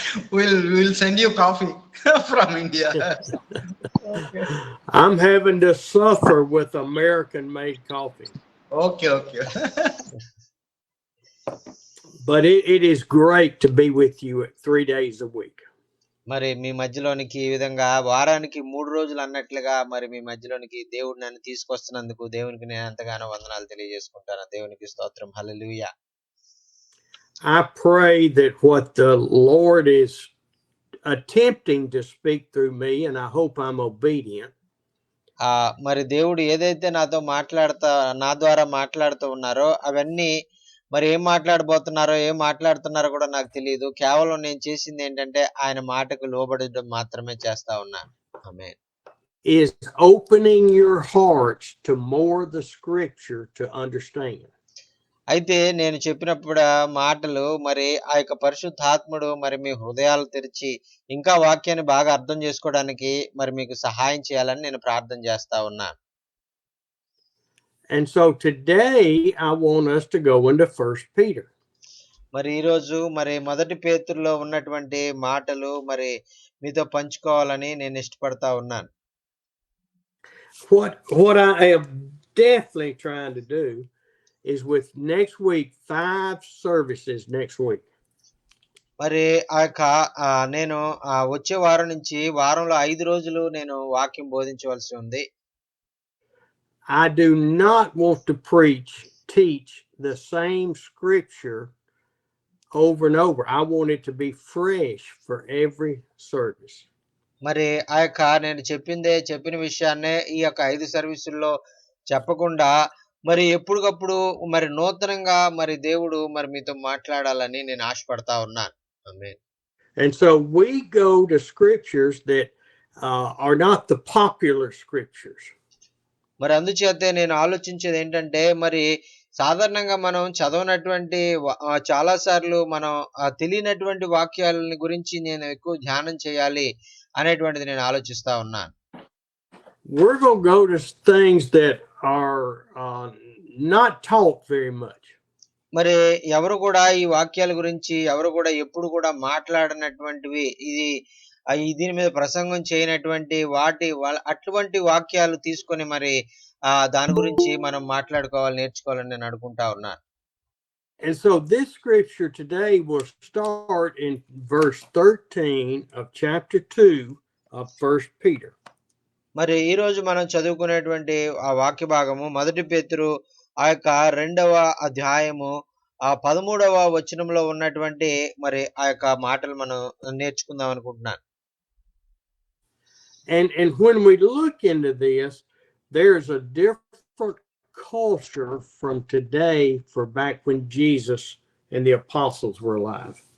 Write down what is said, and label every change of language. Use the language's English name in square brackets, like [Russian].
[English] We'll send you coffee from India. Okay. I'm having to suffer with American-made coffee. Okay. But it is great to be with you 3 days a week. [Telugu] మరి మీ మధ్యలోనికి ఈ విధంగా వారానికి 3 రోజులు అన్నట్లుగా మరి మీ మధ్యలోనికి దేవుడు నన్ను తీసుకొస్తున్నందుకు దేవునికి నేను ఎంతగానో వందనాలు తెలియజేసుకుంటాను. దేవునికి స్తోత్రం. హల్లెలూయా. [English] I pray that what the Lord is attempting to speak through me, and I hope I'm obedient. [Telugu] మరి దేవుడు ఏదైతే నా ద్వారా మాట్లాడుతూ ఉన్నారో అవన్నీ మరి ఏం మాట్లాడుతున్నారో కూడా నాకు తెలియదు. కేవలం నేను చేసింది ఏంటంటే ఆయన మాటకు లోబడడం మాత్రమే చేస్తా ఉన్నాను. ఆమేన్. [English] Is opening your hearts to more the scripture to understand. [Telugu] అయితే నేను చెప్పినప్పుడు మాటలు మరి ఆ యొక్క పరిశుద్ధాత్ముడు మరి మీ హృదయాలు తెరిచి ఇంకా వాక్యాన్ని బాగా అర్థం చేసుకోవడానికి మరి మీకు సహాయం చేయాలని నేను ప్రార్థన చేస్తా ఉన్నాను. [English] And so today I want us to go into 1 Peter. [Telugu] మరి ఈ రోజు మరి మొదటి పేతురులో ఉన్నటువంటి మాటలు మరి మీతో పంచుకోవాలని నేను ఇష్టపడతా ఉన్నాను. [English] What I am definitely trying to do is with next week 5 services next week. [Telugu] మరి నేను వచ్చే వారం నుంచి వారంలో 5 రోజులు నేను వాక్యం బోధించవలసి ఉంది. [English] I do not want to teach the same scripture over and over. I want it to be fresh for every service. [Telugu] మరి ఆ యొక్క నేను చెప్పిన విషయాన్నే ఈ యొక్క 5 సర్వీసుల్లో చెప్పకుండా మరి ఎప్పటికప్పుడు మరి నూతనంగా మరి దేవుడు మరి మీతో మాట్లాడాలని నేను ఆశపడతా ఉన్నాను. ఆమేన్. [English] And so we go to scriptures that are not the popular scriptures. [Telugu] మరి అందుచేతే నేను ఆలోచించేది ఏంటంటే మరి సాధారణంగా మనం చదవనటువంటి చాలా సార్లు మనం తెలియనటువంటి వాక్యాలని గురించి నేను ఎక్కువ ధ్యానం చేయాలి అనేటువంటిది నేను ఆలోచిస్తా ఉన్నాను. [English] We're going to go to things that are not taught very much. [Telugu] మరి ఎవరు కూడా ఈ వాక్యాల గురించి ఎవరు కూడా ఎప్పుడు కూడా మాట్లాడనటువంటివి దీని మీద ప్రసంగం చేయనటువంటి అటువంటి వాక్యాలు తీసుకొని మరి దాని గురించి మనం నేర్చుకోవాలని నేను అనుకుంటా ఉన్నాను. [English] And so this scripture today will start in verse 13 of chapter 2 of 1 Peter. [Telugu] మరి ఈ రోజు మనం చదువుకునేటువంటి ఆ వాక్య భాగము 1 పేతురు ఆ యొక్క 2వ అధ్యాయము 13వ వచనంలో ఉన్నటువంటి మరి ఆ యొక్క మాటలు మనం నేర్చుకుందాం అనుకుంటున్నాను. [English] And when we look into this, there's a different culture from today for back when Jesus and the apostles were alive.